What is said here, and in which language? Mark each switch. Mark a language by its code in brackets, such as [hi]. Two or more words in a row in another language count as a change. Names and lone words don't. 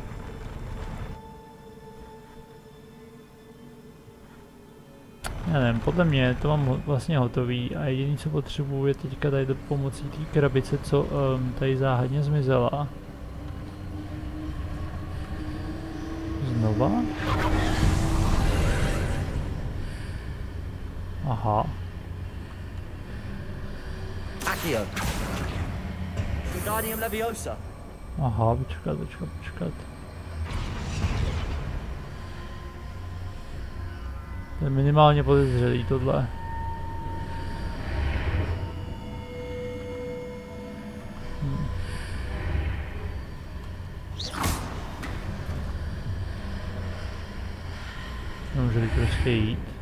[cs] Já nevím, podle mě to mám vlastně hotový a jediné co potřebuji je teďka tady do pomocí té krabice, co tady záhadně zmizela. Znova? Aha. Accio. Wingardium Leviosa. Aha, počkat. To je minimálně podezřelý tohle. Nemůžu prostě jít.